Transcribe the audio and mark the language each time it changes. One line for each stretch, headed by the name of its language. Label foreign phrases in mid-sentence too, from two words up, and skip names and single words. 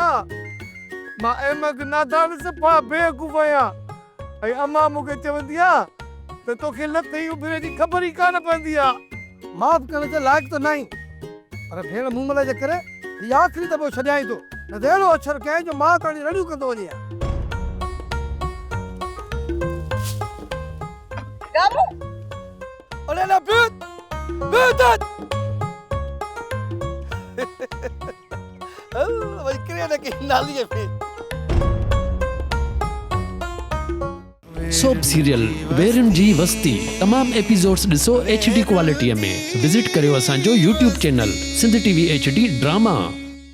Sindhi: मां अहमद नादान सफ़ा बेवकूफ़ आहियां, ऐं अम्मा मूंखे चवंदी आहे त तोखे लथे उभिरे जी ख़बर ई कान पवंदी आहे। माफ़ करण जे लाइक़ त नहीं, पर भेण मुमल जे करे हीउ आख़िरी दफ़ो छॾियाई थो, न त अहिड़ो अछर कयईं जो मां ताणी रड़ियूं कंदो वञे। गामू, ओले ना बीत बीत। वही करे के नाली पे
English: soap serial
Sindhi: वेरन जी वस्ती तमाम एपिसोड्स ॾिसो HD क्वालिटीअ में। विज़िट करियो असांजो YouTube चैनल सिंध TV HD ड्रामा।